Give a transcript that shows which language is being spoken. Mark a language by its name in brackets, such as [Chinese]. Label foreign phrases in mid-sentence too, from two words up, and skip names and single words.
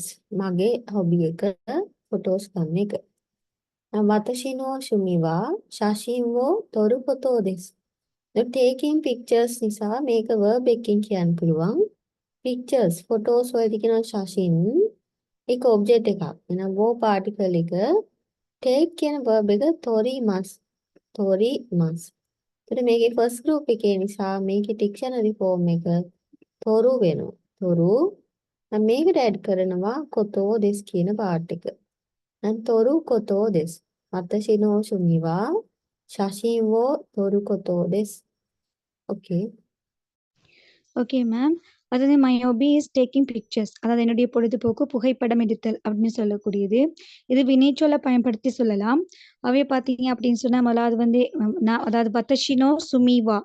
[Sinhala] මගේ hobby එක photos ගන්න එක. [Japanese] 私の趣味は写真を撮ることです. [English] taking pictures [Sinhala] නිසා මේක verb එකකින් කියන්න පුළුවන්. [English] pictures, photos [Sinhala] වලදී කියන ශාසින් එක object එකක්. එහෙනම් wo particle එක take කියන verb එක torimas. torimas. එතකොට මේකේ [English] first group [Sinhala] එකේ නිසා මේකේ [English] dictionary form [Sinhala] එක තොරු වෙනවා. තොරු. දැන් මේකට add කරනවා [Japanese] ことです [Sinhala] කියන part එක. [Japanese] දැන් 撮ることです. 私の趣味は写真を撮ることです. Okay. [English] okay ma'am. [Tamil] அதாவது [English] my hobby is taking pictures. [Tamil] அதாவது என்னுடைய பொழுதுபோக்கு புகைப்படம் எடுத்தல் அப்படின்னு சொல்லக்கூடியது. இது வினைச்சொல்ல பயன்படுத்தி சொல்லலாம். அவை பார்த்தீங்க அப்படின்னு சொன்னா முதலாவது வந்து நான் அதாவது [Japanese] わたしの趣味は.